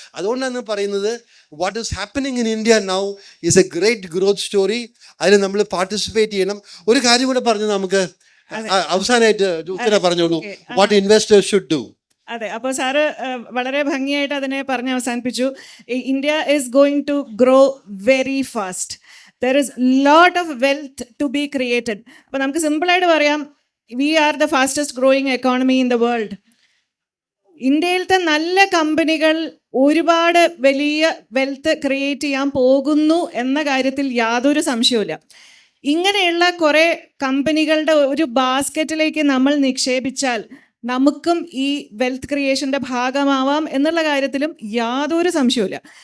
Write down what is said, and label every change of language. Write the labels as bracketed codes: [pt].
[ml] അതുകൊണ്ടാണ് പറയുന്നത് [en] What is happening in India now is a great growth story. [ml] അതിൽ നമ്മൾ പാർട്ടിസിപ്പേറ്റ് ചെയ്യണം. ഒരു കാര്യം കൂടെ പറഞ്ഞു നമുക്ക് അവസാനമായിട്ട് ഉത്തരം പറഞ്ഞോളൂ, [en] What investors should do. [ml] അതെ, അപ്പോൾ സാറ് വളരെ ഭംഗിയായിട്ട് അതിനെ പറഞ്ഞ് അവസാനിപ്പിച്ചു. [en] India is going to grow very fast. There is lot of wealth to be created. [ml] അപ്പോൾ നമുക്ക് സിമ്പിളായിട്ട് പറയാം, [en] we are the fastest growing economy in the world. [ml] ഇന്ത്യയിലത്തെ നല്ല കമ്പനികൾ ഒരുപാട് വലിയ വെൽത്ത് ക്രിയേറ്റ് ചെയ്യാൻ പോകുന്നു എന്ന കാര്യത്തിൽ യാതൊരു സംശയവുമില്ല. ഇങ്ങനെയുള്ള കുറേ കമ്പനികളുടെ ഒരു ബാസ്ക്കറ്റിലേക്ക് നമ്മൾ നിക്ഷേപിച്ചാൽ നമുക്കും ഈ വെൽത്ത് ക്രിയേഷൻ്റെ ഭാഗമാവാം എന്നുള്ള കാര്യത്തിലും യാതൊരു സംശയവുമില്ല.